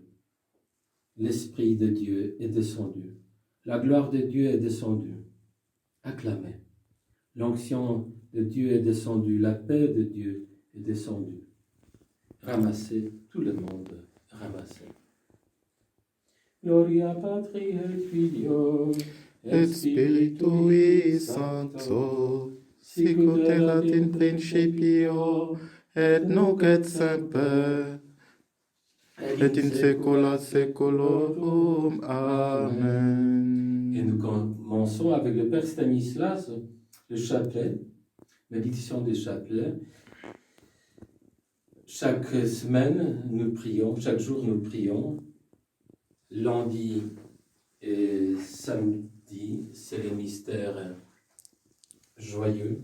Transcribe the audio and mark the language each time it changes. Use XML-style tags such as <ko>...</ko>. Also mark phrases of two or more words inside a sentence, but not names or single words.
<fr>L'Esprit de Dieu est descendu. La gloire de Dieu est descendue. Acclamez. L'onction de Dieu est descendue. La paix de Dieu est descendue. Ramassez, tout le monde, ramassez.</fr> <la>Gloria Patri et Filio Et Spiritui Sancto, sicut erat in principio, et nunc et semper, et in saecula saeculorum. Amen.</la> <fr>Et nous commençons avec le Père Stanislas, le chapelet, méditation des chapelets. Chaque semaine, nous prions, chaque jour, nous prions. Lundi et samedi, c'est les mystères joyeux.</fr>